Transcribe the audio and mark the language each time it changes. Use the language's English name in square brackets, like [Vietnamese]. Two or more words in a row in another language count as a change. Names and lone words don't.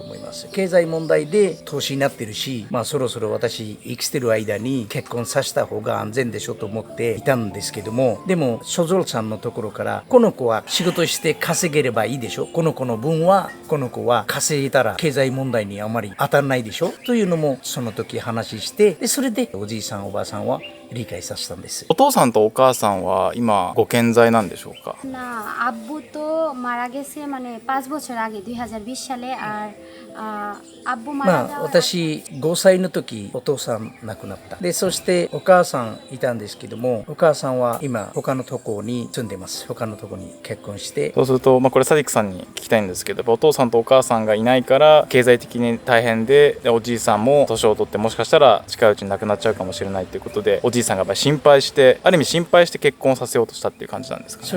[Japanese] 思います。経済問題で投資になってるし、そろそろ私生きてる間に結婚させた方が安全でしょと思っていたんですけども、でもショゾルさんのところから、この子は仕事して稼げればいいでしょ、この子の分はこの子は稼いだら経済問題にあまり当たらないでしょというのもその時話して、でそれでおじいさんおばあさんは理解させたんです。お父さんとお母さんは今ご健在なんでしょうか？ [Bangla] না, আব্বু তো মারা গেছে মানে 5 বছর আগে 2020 সালে, আর আব্বু মারা যাওয়ার [Japanese] 私5歳の時お父さん亡くなった。でそしてお母さんいたんですけども、お母さんは今他のとこに住んでます。他のとこに結婚して。そうすると、これサディックさんに聞きたいんですけど、やっぱお父さんとお母さんがいないから経済的に大変で、おじいさんも年を取ってもしかしたら近いうちに亡くなっちゃうかもしれないということで、おじいさんがやっぱり心配して、ある意味心配して結婚させようとしたっていう感じなんですかね。